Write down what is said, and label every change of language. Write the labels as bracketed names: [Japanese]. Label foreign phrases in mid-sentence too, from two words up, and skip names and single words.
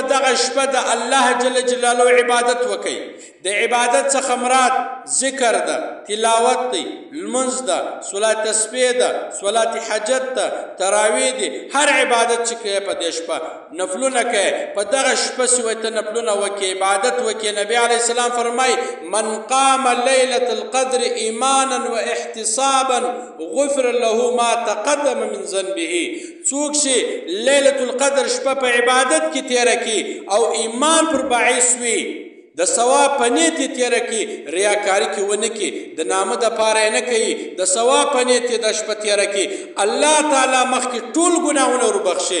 [Pashto] دغه شپه د الله جل جلاله عبادت وکړي د عبادت څخه مراد ذکر ده، تلاوت دی، لمونځ ده، صلات تسبیح ده، صلات حاجت ده، تراویح دي، هر عبادت چې کوې په دې شپه نفلونه کوې په دغه شپه چې وایي ته نفلونه وکړې عبادت وکړې نبي علیه السلام فرمایي [Arabic] من قام لیلة القدر ایمانا و احتسابا غفر له ما تقدم من ذنبه. [Pashto] څوک چې لیلة القدر شپه په عبادت کې تیره کړي او ایمان پر باعث وي د ثواب په نیت یې تیره کړي ریاکاري کې ونه کړي د نامه دپاره یې نه کوي د ثواب په نیت یې دا شپه تیره کړي الله تعالی مخکې ټول ګناهونه وربخښي.